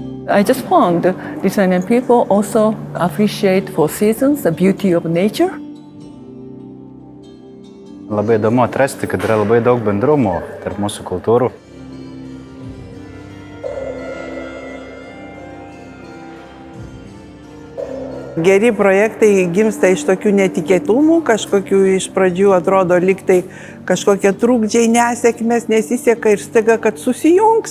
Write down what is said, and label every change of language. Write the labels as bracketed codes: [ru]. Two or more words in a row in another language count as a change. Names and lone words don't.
[en] I just found Lithuanian people also appreciate four seasons, the beauty of nature. [lt] Labai įdomu atrasti, kad yra labai daug bendrumų tarp mūsų kultūrų. Geri projektai gimsta iš tokių netikėtumų, kažkokių iš pradžių atrodo lyg tai kažkokie trukdžiai, nesėkmės, nesiseka ir staiga, kad susijungs.